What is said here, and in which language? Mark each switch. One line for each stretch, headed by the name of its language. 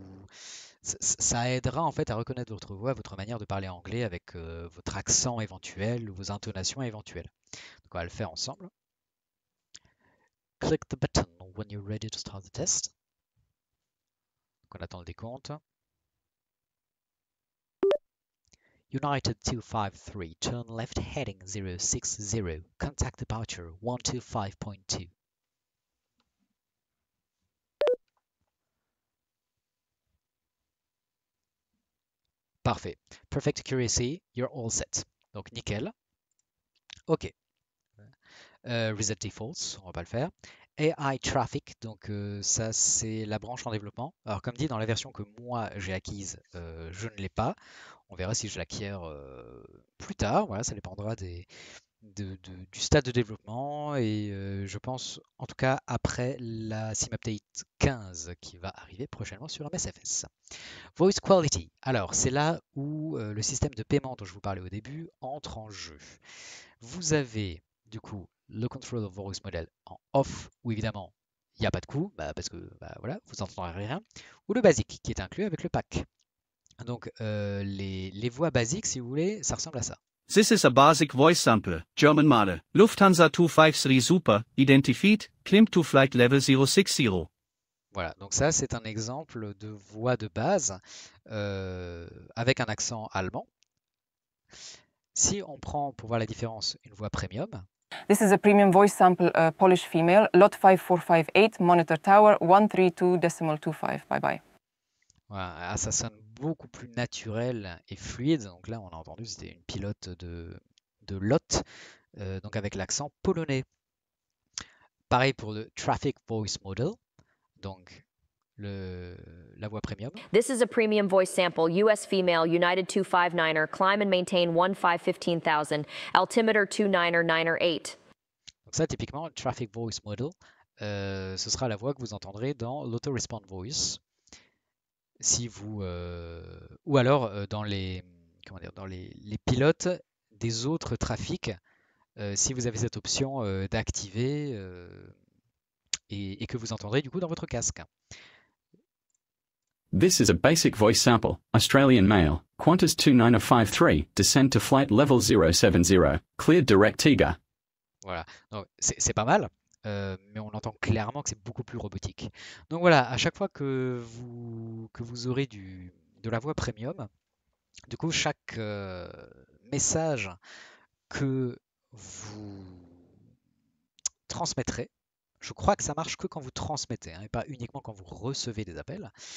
French: Ça aidera en fait à reconnaître votre voix, votre manière de parler anglais avec votre accent éventuel, vos intonations éventuelles. Donc on va le faire ensemble.
English: Click the button when you're ready to start the test.
French: Donc on attend le décompte.
English: United 253, turn left heading 060, contact departure 125.2.
French: Parfait.
English: Perfect accuracy, you're all set.
French: Donc nickel. OK. Reset defaults, on va pas le faire. AI traffic, donc ça c'est la branche en développement. Alors comme dit, dans la version que moi j'ai acquise, je ne l'ai pas. On verra si je l'acquiers plus tard. Voilà, ça dépendra du stade de développement et je pense en tout cas après la Sim Update 15 qui va arriver prochainement sur MSFS. Voice Quality, alors c'est là où le système de paiement dont je vous parlais au début entre en jeu. Vous avez du coup le Control of Voice Model en off, où évidemment il n'y a pas de coût, parce que voilà, vous n'entendrez rien, ou le basique qui est inclus avec le pack. Donc les voix basiques, si vous voulez, ça ressemble à ça.
English: This is a basic voice sample, German model, Lufthansa 253 Super, identified, climb to flight level 060.
French: Voilà, donc ça c'est un exemple de voix de base avec un accent allemand. Si on prend pour voir la différence une voix premium.
English: This is a premium voice sample, Polish female, lot 5458, monitor tower 132.25. Bye bye.
French: Voilà, ça sonne beaucoup plus naturel et fluide. Donc là, on a entendu, c'était une pilote de LOT, donc avec l'accent polonais. Pareil pour le Traffic Voice Model, donc la voix premium.
English: This is a premium voice sample, US female, United 259er, climb and maintain 1515,000, altimeter 29er 8.
French: Donc ça, typiquement, le Traffic Voice Model, ce sera la voix que vous entendrez dans l'Auto-Respond Voice. Si vous, ou alors dans les pilotes des autres trafics, si vous avez cette option d'activer et que vous entendrez du coup dans votre casque.
English: This is a basic voice sample, Australian male, Qantas 2953, descend to flight level 070, cleared direct TIGA.
French: Voilà, donc c'est pas mal, mais on entend clairement que c'est beaucoup plus robotique. Donc voilà, à chaque fois que vous aurez de la voix premium, du coup chaque message que vous transmettrez, je crois que ça marche que quand vous transmettez, et pas uniquement quand vous recevez des appels.